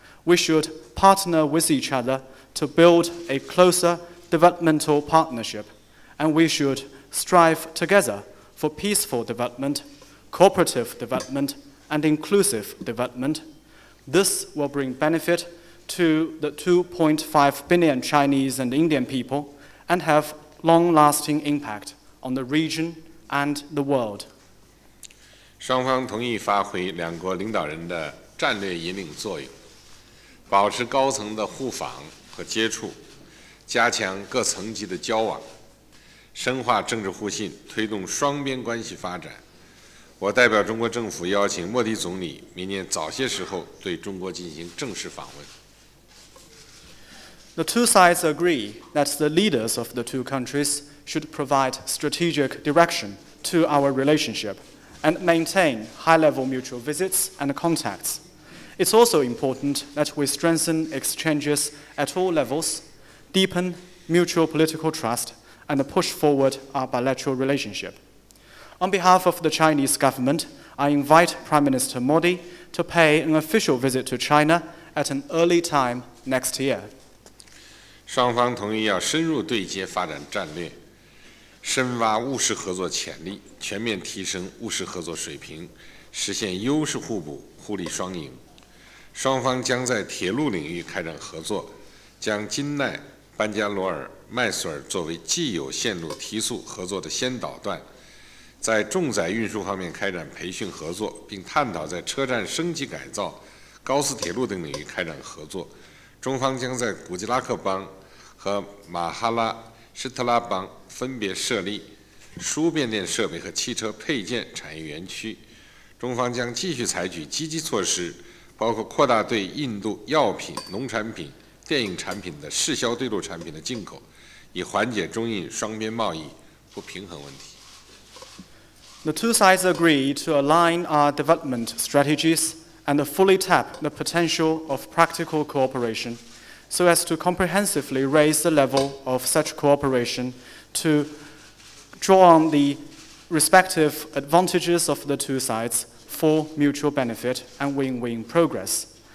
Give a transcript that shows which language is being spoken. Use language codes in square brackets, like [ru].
[en] We should partner with each other to build a closer developmental partnership, and we should strive together for peaceful development, cooperative development, and inclusive development. This will bring benefit to the 2.5 billion Chinese and Indian people and have long-lasting impact on the region and the world. [zh] 双方同意发挥两国领导人的战略引领作用，保持高层的互访和接触，加强各层级的交往，深化政治互信，推动双边关系发展。我代表中国政府邀请莫迪总理明年早些时候对中国进行正式访问。 [en] The two sides agree that the leaders of the two countries should provide strategic direction to our relationship and maintain high-level mutual visits and contacts. It's also important that we strengthen exchanges at all levels, deepen mutual political trust, and push forward our bilateral relationship. On behalf of the Chinese government, I invite Prime Minister Modi to pay an official visit to China at an early time next year. [zh] 双方同意要深入对接发展战略，深挖务实合作潜力，全面提升务实合作水平，实现优势互补、互利双赢。双方将在铁路领域开展合作，将金奈、班加罗尔、麦索尔作为既有线路提速合作的先导段，在重载运输方面开展培训合作，并探讨在车站升级改造、高斯铁路等领域开展合作。中方将在古吉拉克邦和马哈拉施特拉邦分别设立输变电设备和汽车配件产业园区。中方将继续采取积极措施，包括扩大对印度药品、农产品、电影产品的适销对路产品的进口，以缓解中印双边贸易不平衡问题。 [en] The two sides agree to align our development strategies and fully tap the potential of practical cooperation so as to comprehensively raise the level of such cooperation to draw on the respective advantages of the two sides for mutual benefit and win-win progress.